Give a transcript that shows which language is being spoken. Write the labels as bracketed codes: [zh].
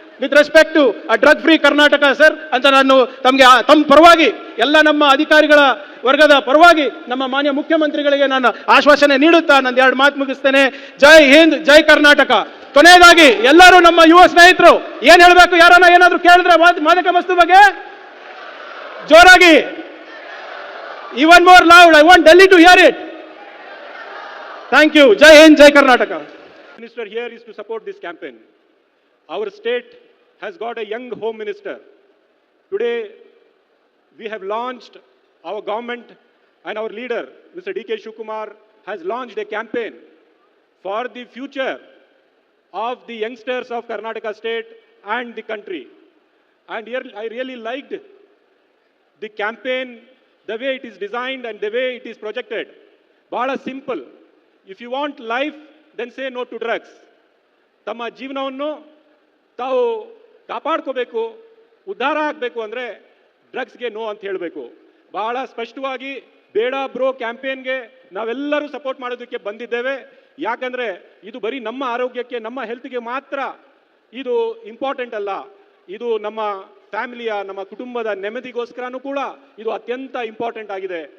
[en] with respect to drug free Karnataka [kn] sir ಅಂತ ನಾನು ತಮಗೆ ತಮ್ಮ ಪರವಾಗಿ ಎಲ್ಲ ನಮ್ಮ ಅಧಿಕಾರಿಗಳ ವರ್ಗದ ಪರವಾಗಿ ನಮ್ಮ ಮಾನ್ಯ ಮುಖ್ಯಮಂತ್ರಿಗಳಿಗೆ ನಾನು ಆಶ್ವಾಸನೆ ನೀಡುತ್ತಾ ನಂದು 2 ಮಾತು ಮುಗಿಸ್ತೇನೆ. ಜೈ ಹಿಂದ್, ಜೈ ಕರ್ನಾಟಕ. ಕೊನೆಯದಾಗಿ ಎಲ್ಲರೂ ನಮ್ಮ ಯುವ ಸ್ನೇಹಿತರು ಏನ್ ಹೇಳಬೇಕು, ಯಾರನ್ನ ಏನಾದ್ರು ಕೇಳಿದ್ರೆ ಮಾದಕ ವಸ್ತು ಬಗ್ಗೆ ಜೋರಾಗಿ, [en] even more loud, I want Delhi to hear it. Thank you. Jai Hind, Jai Karnataka. Minister here is to support this campaign. Our state has got a young home minister. Today we have launched, our government and our leader Mr. D.K. Shivakumar has launched a campaign for the future of the youngsters of Karnataka state and the country. And here I really liked the campaign, the way it is designed and the way it is projected. Bada simple. If you want life, then say no to drugs. [kn] ತಮ್ಮ ಜೀವನವನ್ನು ತಾವು ಕಾಪಾಡ್ಕೋಬೇಕು, ಉದ್ಧಾರ ಆಗಬೇಕು ಅಂದರೆ ಡ್ರಗ್ಸ್ಗೆ no ಅಂತ ಹೇಳಬೇಕು. ಬಹಳ ಸ್ಪಷ್ಟವಾಗಿ ಬೇಡ ಬ್ರೋ ಕ್ಯಾಂಪೇನ್ಗೆ ನಾವೆಲ್ಲರೂ ಸಪೋರ್ಟ್ ಮಾಡೋದಕ್ಕೆ ಬಂದಿದ್ದೇವೆ. ಯಾಕಂದರೆ ಇದು ಬರೀ ನಮ್ಮ ಆರೋಗ್ಯಕ್ಕೆ, ನಮ್ಮ ಹೆಲ್ತ್ಗೆ ಮಾತ್ರ ಇದು ಇಂಪಾರ್ಟೆಂಟ್ ಅಲ್ಲ, ಇದು ನಮ್ಮ ಫ್ಯಾಮಿಲಿಯ, ನಮ್ಮ ಕುಟುಂಬದ ನೆಮ್ಮದಿಗೋಸ್ಕರನೂ ಕೂಡ ಇದು ಅತ್ಯಂತ ಇಂಪಾರ್ಟೆಂಟ್ ಆಗಿದೆ.